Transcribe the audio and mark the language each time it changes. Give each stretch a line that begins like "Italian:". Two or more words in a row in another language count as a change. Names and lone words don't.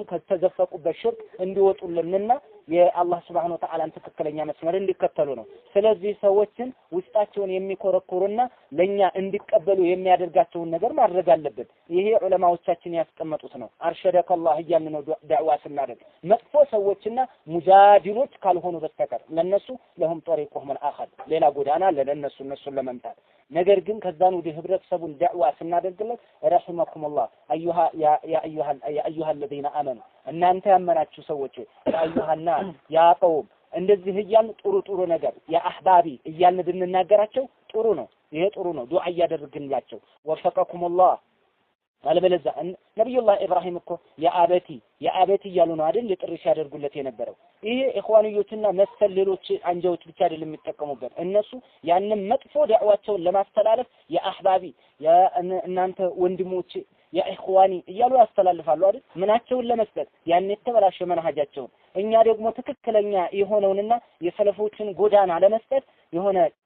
Amharic: ከተዘፈቁበት ሽርክ እንዲወጡልንና የአላህ
Arabic: سبحانه وتعالى
Amharic: ትክክለኛ መስመር እንዲከተሉ ነው ስለዚህ ሰዎችን ውስጣቸውን የሚኮረኩሩና ለኛ እንዲቀበሉ የሚያደርጋቸውን ነገር ማድረግ አለበት ይሄ ዑለማዎቻችን ያስቀመጡት ነው
Arabic: أرشدك الله
Amharic: እያልን ነው ዳዕዋ ስናደርግ መጥፎ ሰዎችና ሙጃዲሎች ካልሆኑ በስተቀር ለነሱ
Arabic: لهم طريقهم الاخر
Amharic: ሌላ ጎዳና ለነሱን ለመምታት ነገር ግን ከዛን ወደ ህብረተሰቡን ዳዕዋ ስናደርግለት
Arabic: رحمكم الله يا أيها الذين امنوا
Amharic: እናንተ ያመናችሁ ሰዎች አዩሃና
Arabic: يا قوم
Amharic: እንደዚህ እያልን ጥሩ ነገር
Arabic: يا أحبابي
Amharic: እያልን ብንናገራቸው ጥሩ ነው ይሄ ጥሩ ነው ዱዓ ያደርግንላቸው
Arabic: وفقكم الله
Amharic: አለበለዛ ነብዩላህ ኢብራሂም እኮ
Arabic: يا أبت
Amharic: እያሉ ነው አይደል ጥሪ ሲያደርጉለት የነበረው ይሄ ኢኽዋንዮችና መሰል ሌሎች አንጃዎች ብቻ አይደለም የሚጠቀሙበት እነሱ ያንን መጥፎ ዳዕዋቸውን ለማስተላለፍ
Arabic: يا أحبابي
Amharic: ያ እናንተ ወንድሞች
Arabic: يا إخواني
Amharic: እያሉ ያስተላልፋሉ አይደል ምናቸውን ለመስጠት ያን የተበላሸ መንሃጃቸውን እኛ ደግሞ ትክክለኛ የሆነውንና የሰለፎችን ጎዳና ለመስጠት የሆነ